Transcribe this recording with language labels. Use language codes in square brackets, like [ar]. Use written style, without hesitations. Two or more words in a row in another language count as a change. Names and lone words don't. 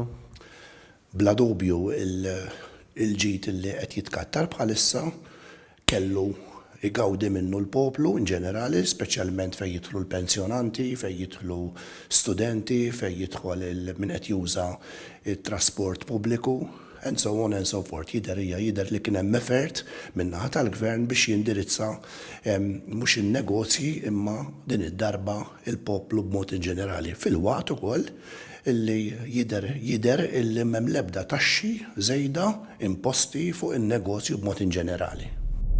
[mt] Bla dubju il-ġit li qed jitkattar bħalissa kellu igawdi minnu l-poplu in ġenerali, speċjalment fejn jidħlu l-pensjonanti, fejn jidħlu studenti, fejn jidħol min qed juża it-trasport pubbliku, [en] and so on and so forth. [mt] Jidher li kien hemm effort min-naħa tal-gvern biex jindirizza mhux in-negozji imma din id-darba il-poplu b'mod in ġenerali. Fil-waqt ukoll illi jidher illi m'hemm l-ebda taxxi żejda imposti fuq in-negozju b'mod in ġenerali.